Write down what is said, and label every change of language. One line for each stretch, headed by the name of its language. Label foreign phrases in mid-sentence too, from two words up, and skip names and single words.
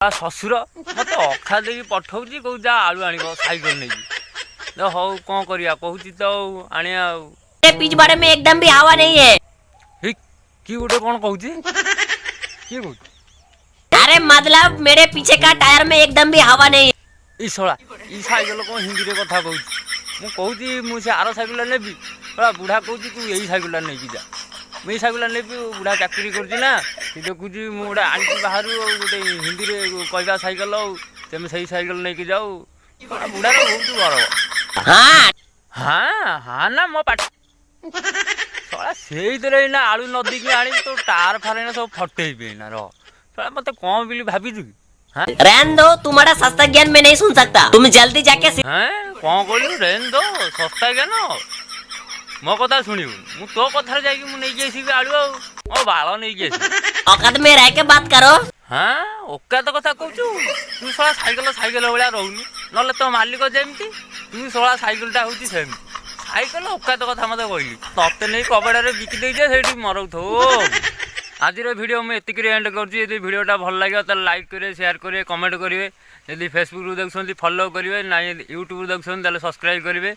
Odia: ଶ୍ୱଶୁର ମୋତେ ଅଖା ଦେଇକି ପଠଉଛି କହୁଛି ଯା ଆଳୁ ଆଣିବ ସାଇକେଲ ନେଇକି। ହଉ କ'ଣ କରିବା କହୁଛି ତ ଆଉ ଆଣିବା ଆଉ।
Hindi: पिच बारे में एकदम भी हवा नहीं है।
Odia: କିଏ ଗୋଟେ କ'ଣ କହୁଛି? କିଏ କହୁଛି?
Hindi: अरे मतलब मेरे पीछे का टायर में एकदम भी हवा नहीं है।
Odia: ଇ ଶଳା ଇ ସାଇକେଲ କ'ଣ ହିନ୍ଦୀରେ କଥା କହୁଛି? ମୁଁ କହୁଛି ମୁଁ ସେ ଆର ସାଇକେଲଟା ନେବି। ଶଳା ବୁଢ଼ା କହୁଛି ତୁ ଏଇ ସାଇକେଲଟା ନେଇକି ଯା। ମୁଁ ଏଇ ସାଇକେଲଟା ନେବି। ବୁଢ଼ା ଚାକିରି କରୁଛି ନା, ସେ ଦେଖୁଛି ମୁଁ ଗୋଟେ ଆଣିଛି ବାହାରୁ ଆଉ ଗୋଟେ ହିନ୍ଦୀରେ କହିବା ସାଇକେଲ ଆଉ ତେମେ ସେଇ ସାଇକେଲ ନେଇକି ଯାଉ। ବୁଢ଼ାର ବହୁତ ଗରବ। हाँ ହଁ ନା ମୋ ପାଟି ଶଳା ସେଇଥିରେ ଏଇନା ଆଳୁ ନଦୀକି ଆଣିବି ତୋ ଟାର ଫାର ଏଇନା ସବୁ ଫଟେଇବି ଏଇନା ରହ। ଶଳା ମୋତେ କ'ଣ ବୋଲି ଭାବିଛୁ କି?
Hindi: रहने दो, तुम्हारा सस्ता ज्ञान मैं नहीं सुन सकता। तुम जल्दी जाके
Odia: କ'ଣ କହିଲୁ?
Hindi: रहने दो
Odia: ଶସ୍ତା ଜ୍ଞାନ ମୋ କଥା ଶୁଣିବୁ। ମୁଁ ତୋ କଥାରେ ଯାଇକି ମୁଁ ନେଇକି ଆସିବି ଆଳୁ ଆଉ ମୋ ବାଳ ନେଇକି ଆସିବି।
Hindi: औकात में रह के बात करो।
Odia: ଓକାତ କଥା କହୁଛୁ? ତୁ ଶଳା ସାଇକେଲ ଭଳିଆ ରହୁନୁ, ନହେଲେ ତୋ ମାଲିକ ଯେମିତି ତୁ ଶଳା ସାଇକେଲଟା ହେଉଛି ସେମିତି। ସାଇକେଲ ଓକାତ କଥା ମୋତେ କହିଲି, ତତେ ନେଇ କବାଡ଼ରେ ବିକି ଦେଇଛେ ସେଇଠି ମରଉଥିବ। ଆଜିର ଭିଡ଼ିଓ ମୁଁ ଏତିକିରେ ଏଣ୍ଡ କରୁଛି। ଯଦି ଭିଡ଼ିଓଟା ଭଲ ଲାଗିବ ତାହେଲେ ଲାଇକ୍ କରିବେ, ସେୟାର କରିବେ, କମେଣ୍ଟ କରିବେ। ଯଦି ଫେସବୁକ୍ରୁ ଦେଖୁଛନ୍ତି ଫଲୋ କରିବେ, ନାଇଁ ୟୁଟ୍ୟୁବ୍ରୁ ଦେଖୁଛନ୍ତି ତାହେଲେ ସବସ୍କ୍ରାଇବ୍ କରିବେ।